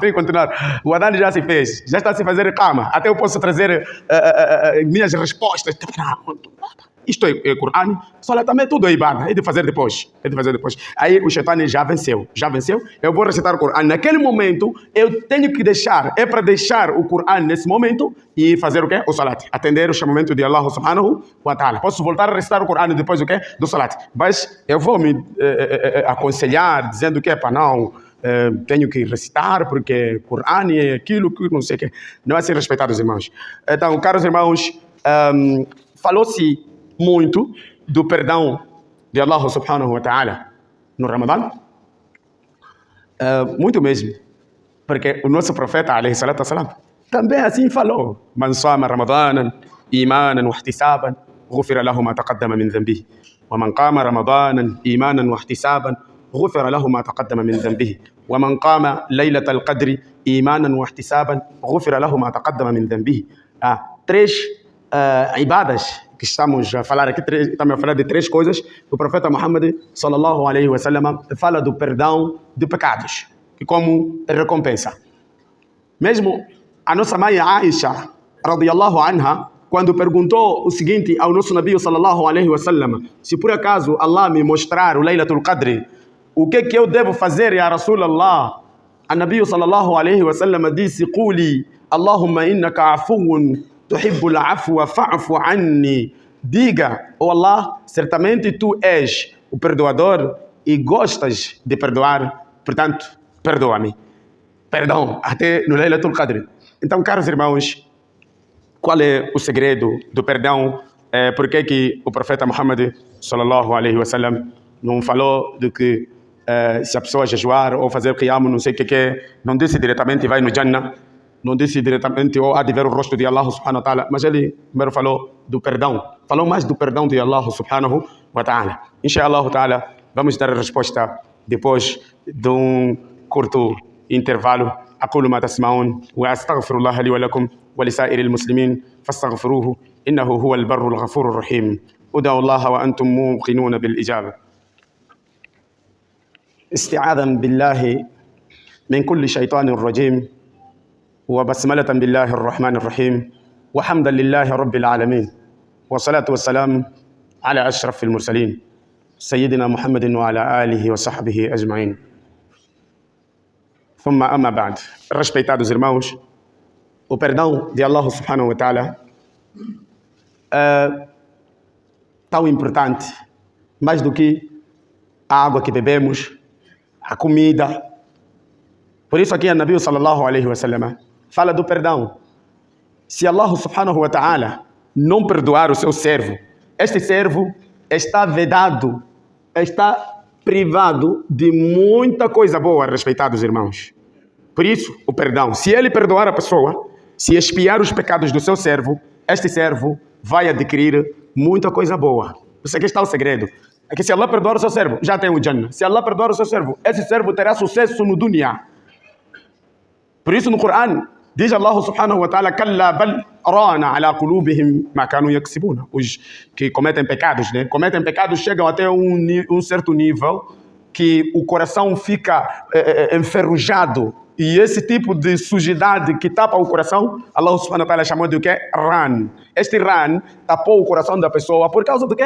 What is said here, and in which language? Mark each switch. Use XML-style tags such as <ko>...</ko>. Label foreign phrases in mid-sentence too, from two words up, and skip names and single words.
<pt>O Adhan já se fez, já está a se fazer cama. Até eu posso trazer minhas respostas. Isto é Corão, Salat também tudo é ibada, é de fazer depois. Aí o Shaitani já venceu. Eu vou recitar o Corão. Naquele momento, eu tenho que deixar, é para deixar o Corão nesse momento e fazer o quê? O Salat. Atender o chamamento de</pt> <ar>الله سبحانه وتعالى.</ar> <pt>Posso voltar a recitar o Corão depois do quê? Do Salat. Mas eu vou me aconselhar, dizendo que é para não... tenho que recitar porque Corão é aquilo que não sei o que. Não é assim, respeitados irmãos. Então, caros irmãos, falou-se muito do perdão de</pt> <ar>الله سبحانه وتعالى</ar> <pt>no Ramadã. Muito mesmo. Porque o nosso profeta,</pt> <ar>عليه الصلاة والسلام,</ar> <pt>também assim falou.</pt> <ar>من صام رمضان إيمانا واحتسابا غفر له ما تقدم من ذنبه. ومن قام رمضان, إيمانا واحتسابا, غفر له ما تقدم من ذنبه ومن قام ليلة القدر إيمانا واحتسابا غفر له ما تقدم من ذنبه.</ar> <pt>Três ibadas que estamos a falar aqui, estamos a falar de três coisas. O profeta Muhammad</pt> <ar>صلى الله عليه وسلم</ar> <pt>fala do perdão de pecados, que como recompensa. Mesmo a nossa mãe Aisha</pt> <ar>رضي الله عنها,</ar> <pt>quando perguntou o seguinte ao nosso Nabi</pt> <ar>صلى الله عليه وسلم,</ar> <pt>se por acaso Allah me mostrar o Laylatul Qadr, o que eu devo fazer,</pt> <ar>يا رسول الله?</ar> <pt>A Nabi</pt> <ar>صلى الله عليه وسلم</ar> <pt>disse, Quli,</pt> <ar>اللهم إنك عفو تحب العفو فاعف عني.</ar> <pt>Diga, oh Allah, certamente tu és o perdoador e gostas de perdoar, portanto, perdoa-me. Perdão, até no Laylatul Qadr. Então, caros irmãos, qual é o segredo do perdão? Por que o profeta Muhammad</pt> <ar>صلى الله عليه وسلم</ar> <pt>não falou de que se a pessoa jejuar ou fazer qiyam, não sei o que é, não disse diretamente vai no Jannah, não disse diretamente ou há de ver o rosto de</pt> <ar>الله سبحانه وتعالى,</ar> <pt>mas ele primeiro falou do perdão, falou mais do perdão de</pt> <ar>الله سبحانه وتعالى. إن شاء الله تعالى,</ar> <pt>vamos dar a resposta depois de um curto intervalo.</pt> <ar>أقول ما تسمعون وأستغفر الله لي ولكم ولسائر المسلمين فاستغفروه إنه هو البر الغفور الرحيم. ادعوا الله وأنتم موقنون بالإجابة. استعاذا بالله من كل شيطان رجيم وبسملة بالله الرحمن الرحيم وحمدا لله رب العالمين والصلاة والسلام على أشرف المرسلين سيدنا محمد وعلى آله وصحبه أجمعين. ثم أما بعد.</ar> <pt>Respeitados irmãos, o perdão de</pt> <ar>الله سبحانه وتعالى</ar> <pt>é tão importante, mais do que a água que bebemos, a comida. Por isso aqui a Nabi</pt> <ar>صلى الله عليه وسلم</ar> <pt>fala do perdão. Se</pt> <ar>الله سبحانه وتعالى</ar> <pt>não perdoar o seu servo, este servo está vedado, está privado de muita coisa boa, respeitados irmãos. Por isso, o perdão. Se ele perdoar a pessoa, se expiar os pecados do seu servo, este servo vai adquirir muita coisa boa. Isso aqui está o segredo. É que se Allah perdoar o seu servo, já tem o Jannah. Se Allah perdoar o seu servo, esse servo terá sucesso no dunya. Por isso no Corão, diz</pt> <ar>الله سبحانه وتعالى, كلا بل ران على قلوبهم ما كانوا يكسبون.</ar> <pt>Os que cometem pecados, né? Cometem pecados, chegam até um certo nível que o coração fica enferrujado E esse tipo de sujidade que tapa o coração,</pt> <ar>الله سبحانه وتعالى</ar> <pt>chamou de o quê? Ran. Este ran tapou o coração da pessoa por causa do quê?</pt>